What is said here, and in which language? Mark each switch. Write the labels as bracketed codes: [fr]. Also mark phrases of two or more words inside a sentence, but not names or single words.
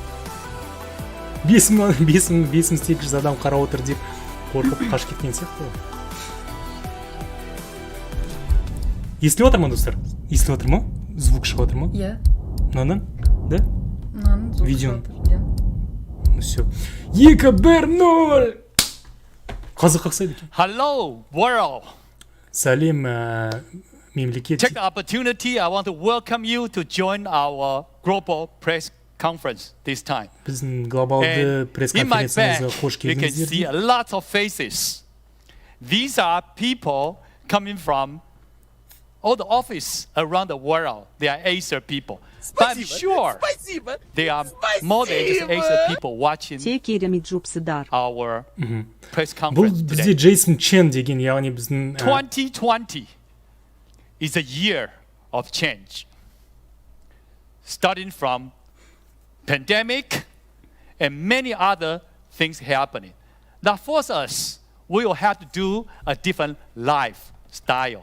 [kk] 5800 адам қарап отыр деп қорқып қашып кеткен сияқты. Естіліп отыр ма, достар? Естіліп отыр ма? Звук шығып отыр ма? Иә. Мынадан? Да? Мынадан звук Видеоны. шығып отыр. [ru] Ну все. 2-1-0! [kk] Қазақ қақсайды екен. [en] Hello, world. [kk] Сәлем, мемлекет. [en] Take the opportunity, I want to welcome you to join our global press conference this time. [kk] Біздің глобалды пресс-конференциямызға қош [en] you can see [kk] келдіңіздер. [en] a lot of faces. These are people coming from all the offices around the world. They are Acer people. But I'm sure they are more than just Acer people watching our press [kk] Бұл [en] conference [kk] бізде [en] today. [kk] Джейсон Чен деген, яғни біздің [en] 2020 is a year of change. Starting from pandemic and many other things happening. That forces us, we will have to do a different lifestyle.